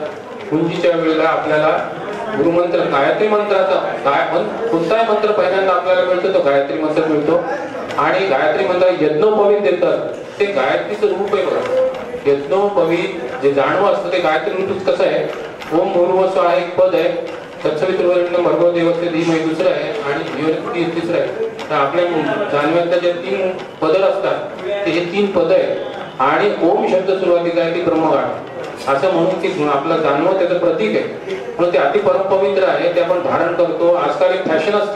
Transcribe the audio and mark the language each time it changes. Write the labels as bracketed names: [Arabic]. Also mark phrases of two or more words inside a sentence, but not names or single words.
[Marathi] मुंजीच्या वेळेला आपल्याला गुरुमंत्र गायत्री मंत्राचा कोणताही मंत्र पहिल्यांदा आपल्याला मिळतो तो गायत्री मंत्र मिळतो. आणि गायत्री मंत्र यज्ञोपवीत देतात. ते गायत्रीचं रूप आहे बघा. यज्ञोपवीत जे जाणवं असतं ते गायत्री रूप कसं आहे? [Sanskrit] ओम भूर्भुवः [Marathi] हा एक पद आहे, [Sanskrit] तत्सवितुर्वरेण्यं भर्गो देवस्य धीमहि [Marathi] दुसरं आहे आणि धियोरिती तिसरं आहे. तर आपल्या जाणव्यातल्या जे 3 पदर असतात ते हे 3 पद आहे. आणि ओम शब्द सुरुवातीला आहे ती ब्रह्मगाठ असं म्हणून की आपलं जाणवं त्याचं प्रतीक आहे. म्हणून ते अति परमपवित्र आहे. ते आपण धारण करतो. आजकाल एक फॅशन असते.